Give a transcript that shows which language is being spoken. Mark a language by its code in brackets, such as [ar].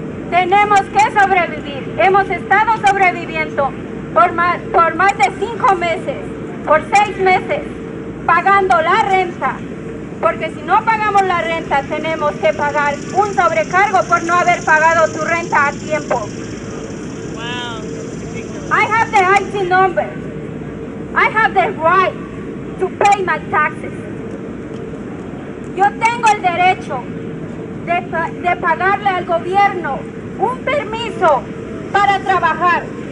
[es] Tenemos que sobrevivir. Hemos estado sobreviviendo por más de 5 meses, por 6 meses, pagando la renta. Porque si no pagamos la renta, tenemos que pagar un sobrecargo por no haber pagado tu renta a tiempo. [en] I have the IT number. I have the right to pay my taxes. [es] Yo tengo el derecho de pagarle al gobierno un permiso para trabajar.